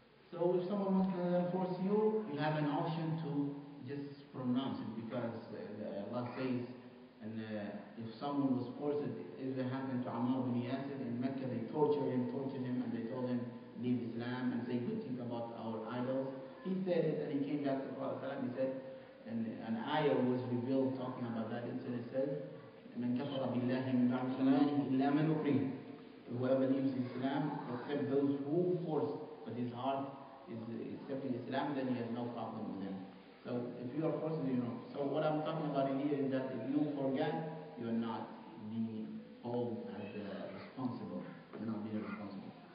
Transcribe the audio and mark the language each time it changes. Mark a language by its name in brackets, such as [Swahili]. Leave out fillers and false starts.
[English] So if someone wants to force you, you have an option to just pronounce it because Allah says, and if someone was forced, if it happened to Ammar bin Yasir in Mecca, they tortured him, and they told him, leave Islam and say good things about our idols. He said it and he came back to the Prophet. He said, and an ayah was revealed talking about that incident. It says, [Arabic] من كفر بالله من بعد إيمانه إلا من أكره. [English] Whoever leaves Islam, except those who force, but his heart is accepting Islam, then he has no problem with him. So if you are forced, you know. So what I'm talking about in here is that if you forget, you are not being held as responsible. You're not being responsible.